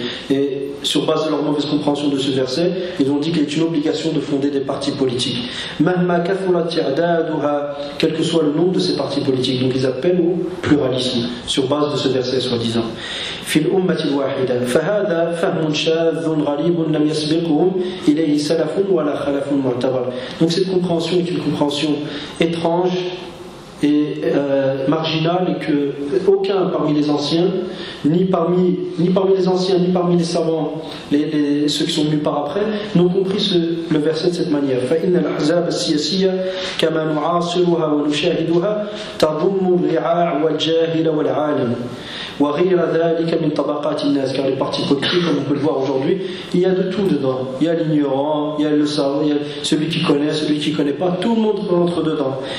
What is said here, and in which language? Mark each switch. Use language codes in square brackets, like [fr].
[fr] Et sur base de leur mauvaise compréhension de ce verset, ils ont dit qu'il est une obligation de fonder des partis politiques. Quel que soit le nombre de ces partis politiques, donc ils appellent au pluralisme, sur base de ce verset soi-disant. [ar] في الأمة الواحدة فهذا فهم شاذ غريب لم يسبقهم إليه سلف ولا خلف معتبر. [fr] Donc cette compréhension est une compréhension étrange et marginale, et que aucun parmi les anciens, ni parmi les anciens, ni parmi les savants, ceux qui sont venus par après, n'ont compris le verset de cette manière. [ar] فإن الأحزاب السياسية كما نعاصرها ونشاهدها تضم الرعاع والجاهل والعالم. وغير ذلك من طبقات الناس, [fr] car les partis politiques, comme on peut le voir aujourd'hui, il y a de tout dedans. Il y a l'ignorant, il y a le savant, il y a celui qui connaît, celui qui ne connaît pas, tout le monde rentre dedans.